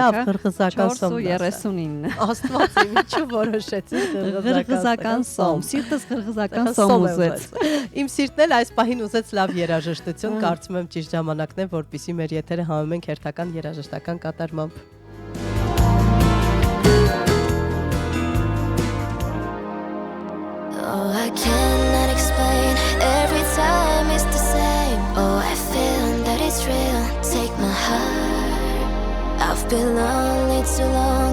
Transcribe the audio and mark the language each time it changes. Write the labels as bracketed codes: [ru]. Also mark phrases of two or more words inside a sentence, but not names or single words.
[hy] Լավ, ղրղզական սոմ։ 4.39։ Աստված իմ ինչու որոշեցի ղրղզական սոմ։ Սիրտս ղրղզական սոմ ուզեց։ Իմ սիրտն էլ այս պահին ուզեց լավ երաժշտություն, կարծում եմ ճիշտ ժամանակն է, որպեսզի մեր եթերը համեմենք հերթական երաժշտական կատարմամբ։ [en] Oh, I cannot explain. Every time it's the same. Oh, I feel that it's real. Take my heart. I've been lonely too long.